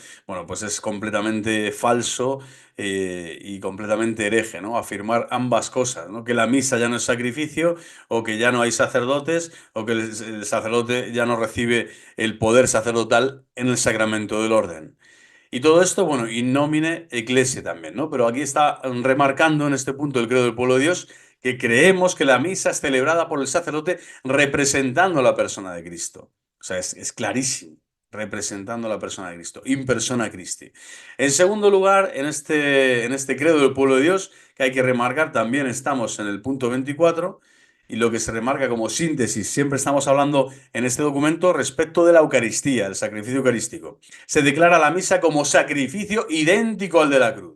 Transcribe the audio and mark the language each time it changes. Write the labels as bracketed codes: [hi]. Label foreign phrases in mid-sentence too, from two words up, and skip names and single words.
[es] Bueno, pues es completamente falso y completamente hereje, ¿no? Afirmar ambas cosas, ¿no? Que la misa ya no es sacrificio, o que ya no hay sacerdotes, o que el sacerdote ya no recibe el poder sacerdotal en el sacramento del orden. Y todo esto, bueno, [la] in nomine ecclesiae [es] también, ¿no? Pero aquí está remarcando en este punto el credo del pueblo de Dios que creemos que la misa es celebrada por el sacerdote representando a la persona de Cristo. O sea, es clarísimo, representando a la persona de Cristo, [la] in persona Christi. [es] En segundo lugar, en este credo del pueblo de Dios, que hay que remarcar, también estamos en el punto 24, y lo que se remarca como síntesis, siempre estamos hablando en este documento respecto de la Eucaristía, el sacrificio eucarístico. Se declara la misa como sacrificio idéntico al de la cruz.